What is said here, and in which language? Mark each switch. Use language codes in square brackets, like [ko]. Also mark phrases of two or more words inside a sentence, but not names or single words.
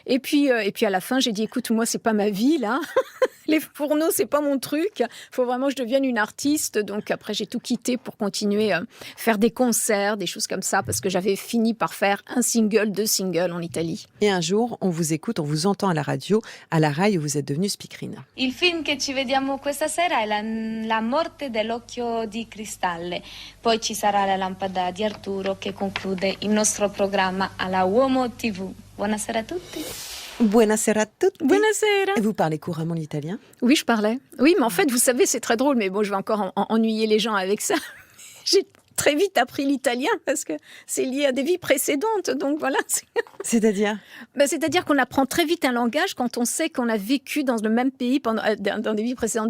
[fr] Et puis, à la fin, j'ai dit, écoute, moi, c'est pas ma vie, là. les fourneaux, c'est pas mon truc. Il faut vraiment que je devienne une artiste. Donc après, j'ai tout quitté pour continuer à faire des concerts, des choses comme ça, parce que j'avais fini par faire 1 single, 2 singles en Italie. Et un jour, on vous écoute, on vous entend à la radio, à la RAI, où vous êtes devenue speakerine. [it] Il film che ci vediamo questa sera è la morte dell'occhio di cristallo. Poi ci sarà la lampada di Arturo che conclude il nostro programma alla Uomo TV. Buonasera a tutti. Buonasera a tutti. Buonasera. [fr] Et vous parlez couramment l'italien? Oui, je parlais. Oui, mais en fait, vous savez, c'est très drôle, mais bon, je vais encore ennuyer les gens avec ça. J'ai très vite appris l'italien parce que c'est lié à des vies précédentes. Donc voilà. C'est-à-dire? C'est-à-dire qu'on apprend très vite un langage quand on sait qu'on a vécu dans le même pays dans des vies précédentes.